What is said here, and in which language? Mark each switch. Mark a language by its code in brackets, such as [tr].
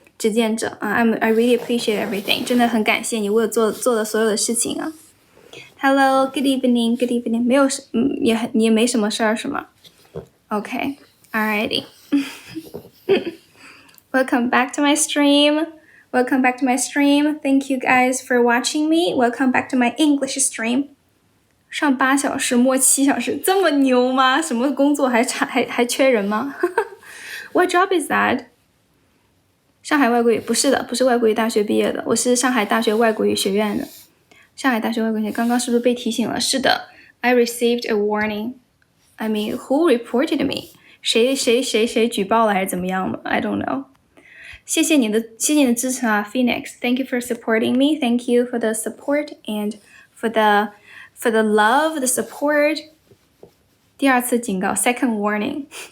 [en] 执剑者啊 I really appreciate everything. [zh] 真的很感谢你为我做的所有的事情啊。 [en] Hello, good evening, good evening. [zh] 没有你也没什么事儿是吗 ？ [en] Okay, alrighty. Welcome back to my stream. Welcome back to my stream. Thank you guys for watching me. Welcome back to my English stream. [zh] 上8小时摸7小时，这么牛吗？什么工作还缺人吗？ [en] What job is that? [zh] 上海外国语不是的，不是外国语大学毕业的，我是上海大学外国语学院的。上海大学外国语，刚刚是不是被提醒了？是的 [en] ，I received a warning. I mean, who reported me? [zh] 谁举报了还是怎么样的 ？ [en] I don't know. [zh] 谢谢你的支持啊 ，Phoenix. [en] Thank you for supporting me. Thank you for the support and for the love, the support. [zh] 第2次警告 ， [en] second warning.